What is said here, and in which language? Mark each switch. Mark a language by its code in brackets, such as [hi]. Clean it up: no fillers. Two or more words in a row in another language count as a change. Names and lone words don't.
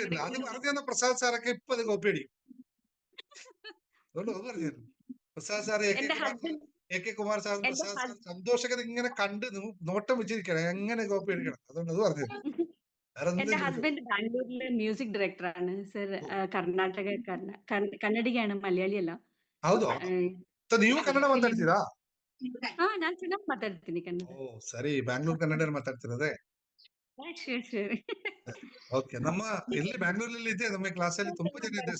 [ml] അത് പറഞ്ഞു തന്ന പ്രസാദ് സാറൊക്കെ ഇപ്പൊ അത് കോപ്പി അടിക്കും. അതുകൊണ്ട് അത് പറഞ്ഞു തരുന്നു. പ്രസാദ് സാർ, എ കെ കുമാർ സാർ, പ്രസാദ് സാർ സന്തോഷകത ഇങ്ങനെ കണ്ട് നോട്ടം വെച്ചിരിക്കണം, എങ്ങനെ കോപ്പി അടിക്കണം. അതുകൊണ്ട് അത് പറഞ്ഞു തരുന്നു. എന്റെ ഹസ്ബൻഡ് ബാംഗ്ലൂരിലെ [en] music director [ml] സർ. കന്നഡിഗയാണ്, മലയാളിയല്ല. [kn] ಹೌದು. ನೀವು ಕನ್ನಡ ಮಾತಾಡ್ತೀರಾ? ನಾನು ಚೆನ್ನಾಗಿ ಮಾತಾಡ್ತೀನಿ ಕನ್ನಡ. ಓ ಸರಿ, ಬ್ಯಾಂಗ್ಳೂರ್ ಕನ್ನಡ ಮಾತಾಡ್ತಿರೋದೇ. ಓಕೆ. ನಮ್ಮ ಇಲ್ಲಿ ಬ್ಯಾಂಗ್ಳೂರಲ್ಲಿ ಇದೆ, ನಮ್ಮ ಕ್ಲಾಸಲ್ಲಿ ತುಂಬಾ ಜನ ಇದೆ.